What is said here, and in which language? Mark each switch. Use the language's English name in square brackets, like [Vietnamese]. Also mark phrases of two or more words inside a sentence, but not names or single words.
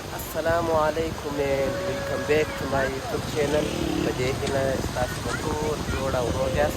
[Arabic] السلام علیکم [English] and welcome back to my YouTube channel. [Pashto] په دې هیله ستاسو به ټول جوړ او روغ یاست.